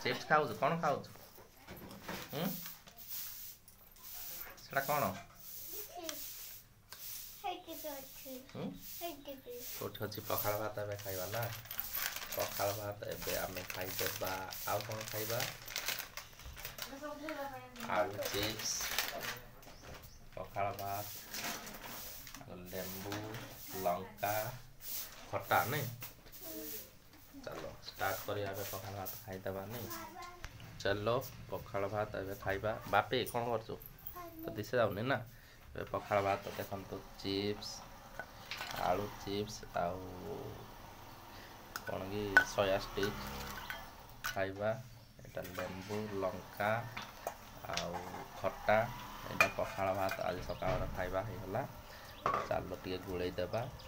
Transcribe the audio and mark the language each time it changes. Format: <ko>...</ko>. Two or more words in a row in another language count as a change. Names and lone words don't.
<or>ଖାଉଛୁ କ'ଣ ଖାଉଛୁ ସେଟା କ'ଣ କୋଉଠି ଅଛି ପଖାଳ ଭାତ ଏବେ ଖାଇବା ନା ପଖାଳ ଭାତ ଏବେ ଆମେ ଖାଇଦେବା ଆଉ କ'ଣ ଖାଇବା ଆଳୁ ଚିପ୍ସ ପଖାଳ ଭାତ ଲେମ୍ବୁ ଲଙ୍କା ଖଟା ନାଇଁ</or> <hi>चलो स्टार्ट करिया</hi> <or>ଏବେ ପଖାଳ ଭାତ ଖାଇଦେବା ନାଇଁ चलो ପଖାଳ ଭାତ ଏବେ ଖାଇବା ବାପି କ'ଣ କରୁଛୁ ତ ଦିଶା ଯାଉନି ନା ଏବେ ପଖାଳ ଭାତ ଦେଖନ୍ତୁ ଚିପ୍ସ ଆଳୁ ଚିପ୍ସ ଆଉ କ'ଣ କି ସୋୟା ଷ୍ଟିକ୍ ଖାଇବା ଏଇଟା ଲେମ୍ବୁ ଲଙ୍କା ଆଉ ଖଟା ଏଇଟା ପଖାଳ ଭାତ ଆଜି ସକାଳର ଖାଇବା ହେଇଗଲା ଚାଲ ଟିକେ ଗୋଳେଇ ଦେବା</or>